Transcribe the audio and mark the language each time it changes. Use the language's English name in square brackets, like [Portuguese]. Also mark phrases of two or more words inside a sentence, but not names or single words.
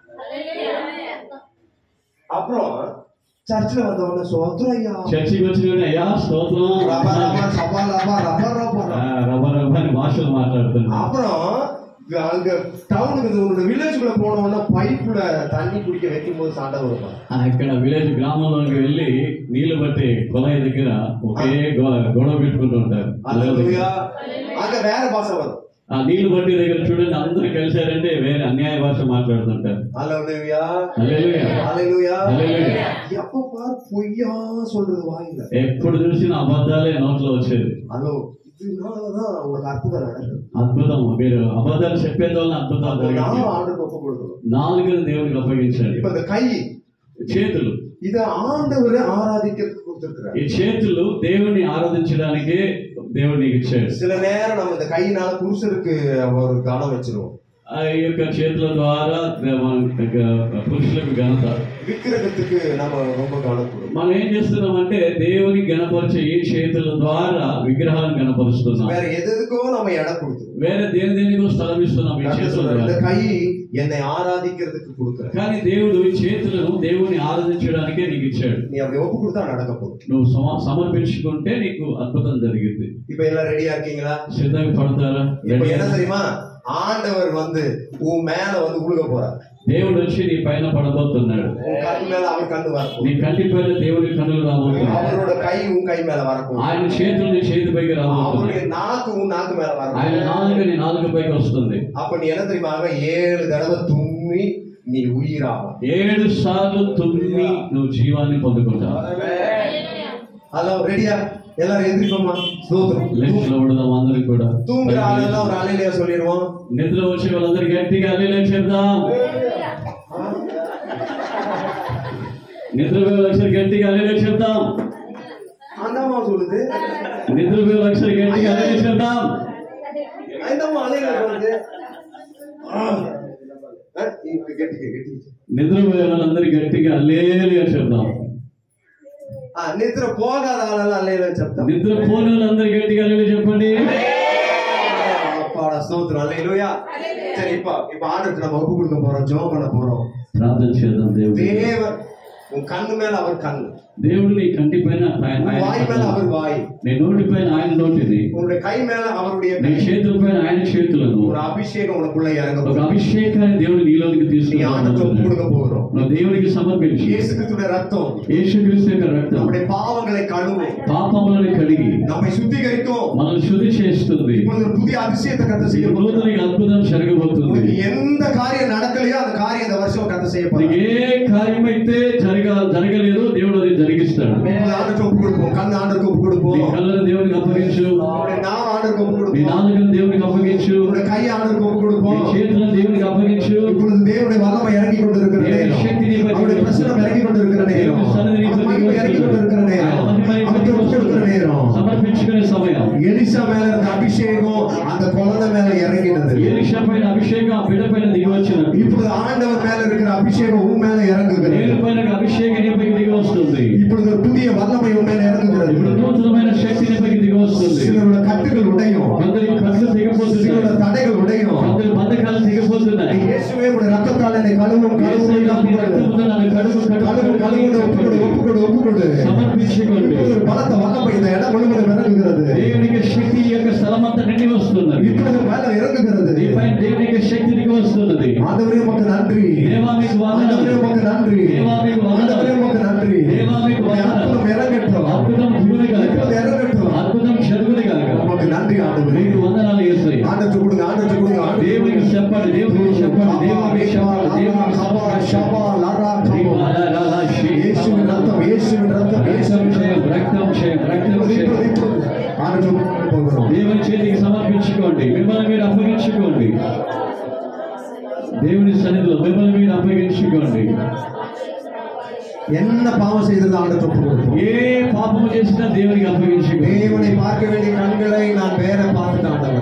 [Tamil] அப்புறம் சர்ச்சில் வந்தவொடனே சோத்திரம் ஐயா, [Telugu] చర్చికి వచ్చిన అయ్యా స్తోత్రం, ரப்பா ரப்பா சபா ரப்பா ரப்பா ரப்பா. రబ్బ రబ్బ అని భాషలు మాట్లాడుతున్నా. [Tamil] அப்புறம் அங்க டவுனுக்கு உன்னோட வில்லேஜுக்குள்ள போனவொடனே பைப்புல தண்ணி குடிக்க வைக்கும் போது சண்டை வருவாங்க. [Telugu] ఇక్కడ విలేజ్ గ్రామంలోకి వెళ్ళి నీళ్లు బట్టి కొలాయి దగ్గర ఒకే గొడవ పెట్టుకుంటూ ఉంటారు. [Tamil] ஹல்லேலூயா. அங்க வேற பாஷை வரும். [Telugu] ఆ నీళ్లు బట్టి దగ్గర చూడండి, అందరూ కలిశారంటే వేరే అన్యాయ భాష మాట్లాడుతుంటారు. [Tamil] ஹல்லேலூயா. [Telugu] హల్లెలూయా. [Tamil] ஹல்லேலూயா. [Telugu] హల్లెలూయా. [Tamil] எப்ப பார் பொய்யா சொல்றது வாயில. [Telugu] ఎప్పుడు చూసినా అబద్ధాలే నోట్లో వచ్చేది. [Tamil] ஹலோ. இதனாலதான் உங்களுக்கு அற்புதம் நடக்குது. [Telugu] అద్భుతం, మీరు అబద్ధాలు చెప్పేది వల్ల అద్భుతాలు జరిగాయి. [Tamil] ஆண்டுக்கு ஒப்பு கொடுக்கணும். [Telugu] నాలుగుని దేవునికి అప్పగించండి. [Tamil] இப்ப இந்த கை, [Telugu] చేతులు, [Tamil] இத ஆண்டவரை ஆராதிக்கிறதுக்கு கொடுத்திருக்கிறார். [Telugu] ఈ చేతులు దేవుని ఆరాధించడానికి దేవుడు నీకు ఇచ్చాడు. [Tamil] சில நேரம் நம்ம இந்த கையினால புருஷருக்கு ஒரு கனம் வச்சிருவோம். [Telugu] ఆ యొక్క చేతుల ద్వారా పురుషులకు ఘనత, [Tamil] விக்கிரகத்துக்கு நம்ம ரொம்ப கவனம் கொடுக்கணும். [Telugu] మనం ఏం చేస్తున్నామంటే దేవుని గణపరిచే ఈ చేతుల ద్వారా విగ్రహాలను గణపరుస్తున్నాం. [Tamil] வேற எதுக்கோ நம்ம இடம் கொடுத்துருவோம். [Telugu] వేరే దేనికో స్థలం ఇస్తున్నాం ఈ చేతుల [Tamil] இந்த [Telugu] ద్వారా. [Tamil] கை என்னை ஆராதிக்கிறதுக்கு கொடுக்குறேன். [Telugu] కానీ దేవుడు ఈ చేతులను దేవుని ఆరాధించడానికే నీకు ఇచ్చాడు. [Tamil] நீ அப்படி ஒப்பு கொடுத்தா நடக்க போகுது. [Telugu] నువ్వు సమర్పించుకుంటే నీకు అద్భుతం జరిగింది. [Tamil] இப்ப எல்லாம் ரெடியா இருக்கீங்களா? [Telugu] సిద్ధంగా పడతారా? [Tamil] இப்ப என்ன தெரியுமா, ஆண்டவர் வந்து உன் மேல வந்து உழுக போறார். [Telugu] దేవుడు వచ్చి నీ పైన పడబోతున్నాడు. [Tamil] உன் கண் மேல அவர் கண்ணு வரக்கும். [Telugu] నీ కంటి పైన దేవుని కన్నులు రాబోతున్నాడు. [Tamil] அவரோட கை உன் கை மேல வரக்கும். [Telugu] ఆయన చేతులు నీ చేతి పైకి రాబోతున్నాయి. [Tamil] அவருடைய நாக்கு உன் நாக்கு மேல வரக்கும். [Telugu] ఆయన నాలుక నీ నాలుక పైకి వస్తుంది. [Tamil] அப்ப நீ என்ன தெரியுமா 7 தடவை தும்மி நீ உயிராகும். [Telugu] 7 సార్లు తుమ్మి నువ్వు జీవాన్ని పొందుకుంటావు. [Tamil] ஹலோ ரெடியா? எல்லாரும் எந்திரிப்போமா? ஸ்தோத்திரம். [Telugu] లెఫ్ట్లో ఉండదాం అందరికి కూడా. [Tamil] தூங்குற ஆளெல்லாம் ஒரு அலையிலேயே சொல்லிடுவோம். [Telugu] నిద్ర వచ్చే వాళ్ళందరూ గట్టిగా హల్లెలూయా చెప్దాం. నిద్రపోయే లక్షలు గట్టిగా హల్లెలూయా చెప్దాం. [Tamil] அந்தம்மா சொல்லுது. [Telugu] నిద్రపోయే లక్షలు గట్టిగా హల్లెలూయా చెప్దాం. [Tamil] அந்தம்மா அலையில சொல்லுது. [Telugu] నిద్రపోయే వాళ్ళందరూ గట్టిగా హల్లెలూయా చెప్దాం. నిద్ర పోగాద ఆళ్ళెல்லாம் హల్లెలూయా చెప్తాం. నిద్ర పోని వాళ్ళందరూ గట్టిగా హల్లెలూయా చెప్పండి. [Tamil] அப்பாடா ஸ்தோத்திரம். ஹல்லேலூயா. சரி இப்ப ஆண்டவருக்கு நம்ம ஒப்பு கொடுக்க போறோம், ஜெபம் பண்ண போறோம். [Telugu] ప్రార్థన చేద్దాం. [Tamil] தேவன் உன் கண்ணு மேல அவர் கண்ணு, [Telugu] దేవుడు నీ కంటి పైన [Tamil] வாய் மேல அவர் வாய், [Telugu] నీ నోటి పైన ఆయన నోటిది, [Tamil] உன்னுடைய கை மேல அவருடைய [Telugu] నీ చేతుల పైన ఆయన చేతులను, [Tamil] ஒரு అభిషేకం உனக்குள்ள இறங்க [Telugu] ఒక [Tamil] போகுது. [Telugu] అభిషేకాన్ని దేవుడు నీలోనికి [Tamil] நீ ஆண்டவருக்கு ஒப்பு கொடுக்க [Telugu] తీసుకుని [Tamil] போறோம். [Telugu] నువ్వు దేవునికి సమర్పించు. [Tamil] இயேசுவினுடைய ரத்தம் [Telugu] యేసుక్రీస్తు యొక్క రక్తం [Tamil] நம்முடைய பாவங்களை கழுவும், [Telugu] పాపములను కడిగి [Tamil] நம்மை சுத்திகரிக்கும். [Telugu] మనల్ని శుద్ధి చేస్తుంది. [Tamil] இப்பொழுது ஒரு புதிய அதிசயத்தை கத்த செய்ய [Telugu] ఇప్పుడు [Tamil] போறோம். [Telugu] నీకు అద్భుతం జరగబోతుంది. [Tamil] உனக்கு எந்த காரியம் நடக்கலையோ அந்த காரியம் இந்த வருஷம் கத்த செய்ய [Telugu] నీకు [Tamil] போறோம். [Telugu] ఏ కార్యమైతే జరగలేదో దేవుడు అది జరిగిస్తాడు. [Tamil] ஆண்டவருக்கு ஒப்பு கொடுப்போம், கண் ஆண்டவருக்கு ஒப்பு [Telugu] నీ [Tamil] கொடுப்போம், [Telugu] కళ్ళను దేవునికి అప్పగించు, [Tamil] உன்னுடைய நாவு ஆண்டவருக்கு ஒப்பு [Telugu] నీ [Tamil] கொடுப்போம், [Telugu] నాలుకను దేవునికి అప్పగించు, [Tamil] உன்னுடைய கை ஆண்டவருக்கு ஒப்பு [Telugu] నీ [Tamil] கொடுப்போம். [Telugu] చేతులను దేవునికి అప్పగించు. [Tamil] இப்பொழுது தேவனுடைய வல்லமை இறங்கி கொண்டிருக்கிற நேரம், அவருடைய பிரசனம் இறங்கி கொண்டிருக்கிற நேரம், அவர் மகிமை இறங்கி கொண்டிருக்கிற நேரம், அவருக்கு ஒப்பு கொடுக்கிற நேரம். [Telugu] సమర్పించుకునే సమయం. [Tamil] எலிசா மேல இருந்த அபிஷேகம் அந்த குழந்தை மேல இறங்கினது. [Telugu] ఎలీషా పైన అభిషేకం ఆ బిడ్డ పైన దిగి వచ్చినది. [Tamil] இப்பொழுது ஆண்டவர் மேல இருக்கிற அபிஷேகம் உன் மேல இறங்குகிறது. [Telugu] దేవుని పైన అభిషేకం నీ పైకి దిగి వస్తుంది. [Tamil] இப்பொழுது ஒரு புதிய வல்லமை உன் மேல இறங்குகிறது. [Telugu] ఇప్పుడు నూతనమైన శక్తి నీ పైకి దిగి వస్తుంది. [Tamil] சிலரோட கட்டுகள் உடையும், [Telugu] కొందరికి కట్లు దిగిపోతుంది, [Tamil] சிலரோட தடைகள் உடையும். [Telugu] కొందరి బంధకాలు దిగిపోతున్నాయి. [Tamil] இயேசுவே உடைய ரத்தத்தால் என்னை கழுவும், கழுவும், ஒப்புக்கொடு. [Telugu] సమర్పించుకోండి. [Tamil] இப்பொழுது ஒரு பலத்த வல்லமை இந்த இடம் முழுவதும் இறங்குகிறது. [Telugu] దేవునికి శక్తి యొక్క స్థలం అంతా నిండి వస్తున్నది. [Tamil] இப்பொழுது மேல இறங்குகிறது. [Telugu] నీ పైన దేవునికి శక్తి దిగి వస్తున్నది. [Tamil] ஆண்டவரே உமக்கு நன்றி, [Telugu] దేవా మీకు వందనాలు, [Tamil] ஆண்டவரே உமக்கு நன்றி, [Telugu] దేవా మీకు వందనాలు, [Tamil] ஆண்டவரே உமக்கு நன்றி. [Telugu] దేవా మీకు వందనాలు. [Tamil] அற்புதம் இறங்கட்டும், [Telugu] అద్భుతం జరుగును గాక, [Tamil] இப்பொழுது இறங்கட்டும். [Telugu] అద్భుతం జరుగును గాక. [Tamil] உமக்கு நன்றி ஆண்டவரே. [Telugu] నీకు వందనాలు యేసయ్యా. [Tamil] ஆண்டவருக்கு கொடுங்க, ஆண்டவருக்கு கொடுங்க. [Telugu] దేవునికి చెప్పండి, దేవునికి చెప్పండి, దేవునికి చెప్పండి, దేవునికి చెప్పండి. [Tamil] இயேசுவின் ரத்தம், இயேசுவின் ரத்தம், இயேசுவின் ரத்தம். [Telugu] రక్తం క్షయం, రక్తం క్షయం. [Tamil] ஆண்டவருக்கு போகிறோம். [Telugu] దేవుని చేతికి సమర్పించుకోండి, మిమ్మల్ని మీరు అప్పగించుకోండి. దేవుని సన్నిధిలో మిమ్మల్ని మీరు అప్పగించుకోండి. [Tamil] என்ன பாவம் செய்தது ஆண்டவருக்கு கொடுப்போம். [Telugu] ఏ పాపము చేసినా దేవునికి అప్పగించుకోండి. [Tamil] தேவனை பார்க்க வேண்டிய கண்களை நான் வேற பார்த்துட்டேன் ஆண்டவரே.